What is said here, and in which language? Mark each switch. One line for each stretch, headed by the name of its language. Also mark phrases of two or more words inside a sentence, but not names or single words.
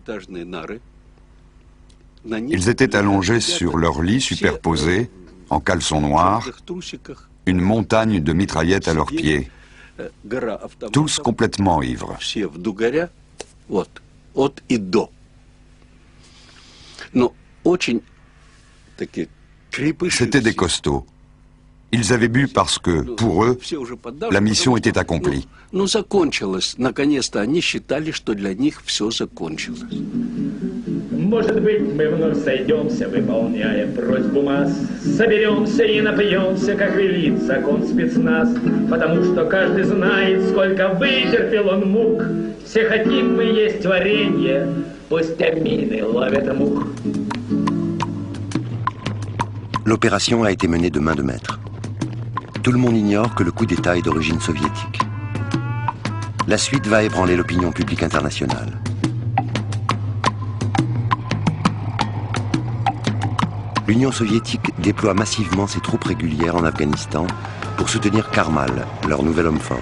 French: Ils étaient allongés sur leur lit superposés, en caleçon noir, une montagne de mitraillettes à leurs pieds, tous complètement ivres. C'étaient des costauds. Ils avaient bu parce que, pour eux, la mission était accomplie.
Russian: Может быть, мы вновь сойдемся, выполняя просьбу масс. Соберемся и напьемся, как велит закон спецназ. Потому что каждый знает, сколько вытерпел он мук. Все хотим мы есть варенье, пусть амины ловят мух.
French: L'opération a été menée de main de maître. Tout le monde ignore que le coup d'État est d'origine soviétique. La suite va ébranler l'opinion publique internationale. L'Union soviétique déploie massivement ses troupes régulières en Afghanistan pour soutenir Karmal, leur nouvel homme fort.